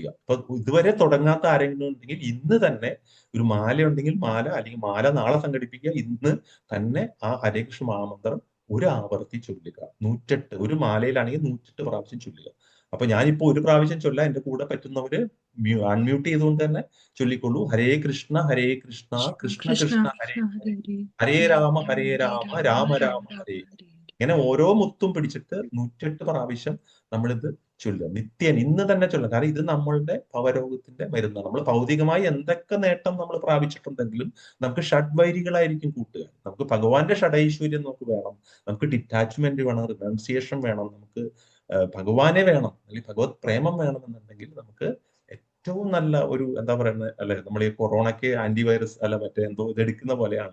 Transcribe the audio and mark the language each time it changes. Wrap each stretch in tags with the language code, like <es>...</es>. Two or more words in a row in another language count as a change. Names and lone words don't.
<ml>അപ്പൊ ഇതുവരെ തുടങ്ങാത്ത ആരെങ്കിലും ഉണ്ടെങ്കിൽ ഇന്ന് തന്നെ ഒരു മാല ഉണ്ടെങ്കിൽ മാല, അല്ലെങ്കിൽ മാല നാളെ സംഘടിപ്പിക്കുക. ഇന്ന് തന്നെ ആ ഹരേ കൃഷ്ണ മഹാമന്ത്രം ഒരു ആവർത്തി ചൊല്ലുക. 108, ഒരു മാലയിലാണെങ്കിൽ 108 പ്രാവശ്യം ചൊല്ലുക. അപ്പൊ ഞാനിപ്പോ ഒരു പ്രാവശ്യം ചൊല്ലാം, എന്റെ കൂടെ പറ്റുന്നവര് അൺമ്യൂട്ട് ചെയ്തുകൊണ്ട് തന്നെ ചൊല്ലിക്കൊള്ളൂ. ഹരേ കൃഷ്ണ കൃഷ്ണ Krishna കൃഷ്ണ ഹരേ Krishna ഹരേ, Hare ഹരേ Hare രാമ Hare രാമ Rama രാമ Rama രാമ Rama ഹരേ. Hare. ഇങ്ങനെ ഓരോ മുത്തും പിടിച്ചിട്ട് 108 പ്രാവശ്യം നമ്മളിത് ചൊല്ലുക. നിത്യം ഇന്ന് തന്നെ ചൊല്ലുക. കാരണം ഇത് നമ്മളുടെ ഭവരോഗത്തിന്റെ മരുന്നാണ്. നമ്മൾ ഭൗതികമായി എന്തൊക്കെ നേട്ടം നമ്മൾ പ്രാപിച്ചിട്ടുണ്ടെങ്കിലും നമുക്ക് ഷഡ്വൈരികളായിരിക്കും കൂട്ടുകാർ. നമുക്ക് ഭഗവാന്റെ ഷഡൈശ്വര്യം നമുക്ക് വേണം, നമുക്ക് ഡിറ്റാച്ച്മെന്റ് വേണം, റിനൗൺസിയേഷൻ വേണം, നമുക്ക് ഭഗവാനെ വേണം, അല്ലെങ്കിൽ ഭഗവത് പ്രേമം വേണമെന്നുണ്ടെങ്കിൽ നമുക്ക് ഏറ്റവും നല്ല ഒരു, എന്താ പറയുന്നത്, അല്ലെ, നമ്മൾ ഈ കൊറോണയ്ക്ക് ആന്റിവൈറസ് അല്ല മറ്റേ എന്തോ ഇത് എടുക്കുന്ന പോലെയാണ്.</ml>